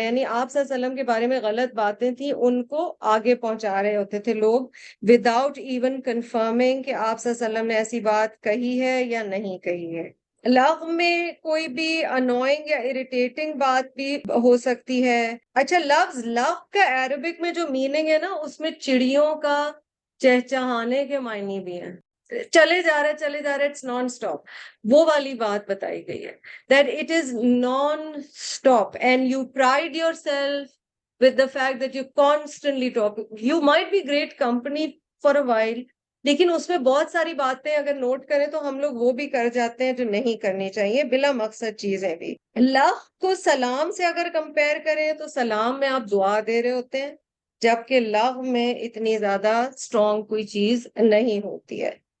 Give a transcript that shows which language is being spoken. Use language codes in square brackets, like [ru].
[ur] یعنی آپ صلی اللہ علیہ وسلم کے بارے میں غلط باتیں تھیں، ان کو آگے پہنچا رہے ہوتے تھے لوگ [en] without even confirming [ur] کہ آپ صلی اللہ علیہ وسلم نے ایسی بات کہی ہے یا نہیں کہی ہے. لغو میں کوئی بھی انوائنگ یا اریٹیٹنگ بات بھی ہو سکتی ہے. اچھا، لفظ لغو کا عربک میں جو میننگ ہے نا، اس میں چڑیوں کا چہچہانے کے معنی بھی ہیں. چلے جا رہے اٹس نان اسٹاپ، وہ والی بات بتائی گئی ہے [en] that it is non-stop and you pride yourself with the fact that you constantly talk. You might be great company for a while، [ur] لیکن اس میں بہت ساری باتیں اگر نوٹ کریں تو ہم لوگ وہ بھی کر جاتے ہیں جو نہیں کرنی چاہیے، بلا مقصد چیزیں بھی. لغو کو سلام سے اگر کمپیئر کریں تو سلام میں آپ دعا دے رہے ہوتے ہیں، جبکہ لغو میں اتنی زیادہ اسٹرانگ کوئی چیز نہیں ہوتی ہے.